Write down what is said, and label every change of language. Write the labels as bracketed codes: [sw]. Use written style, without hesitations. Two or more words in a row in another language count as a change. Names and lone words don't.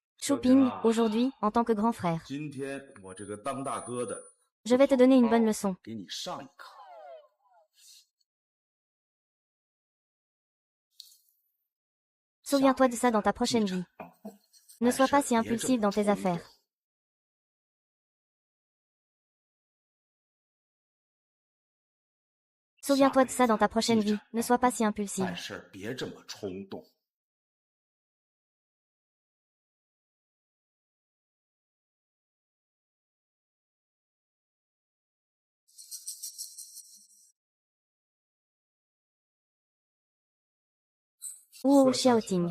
[fr] Shu Ping, aujourd'hui, en tant que grand frère. [zh] 今天我这个当大哥的 [fr] Je vais te donner une bonne leçon. [zh] 给你上一课。 [fr] Souviens-toi de ça dans ta prochaine vie. Ne sois pas si impulsif dans tes affaires. Souviens-toi de ça dans ta prochaine vie. Ne sois pas si impulsif. [zh] 办事别这么冲动。 [fr] Ouh, Xiaoting.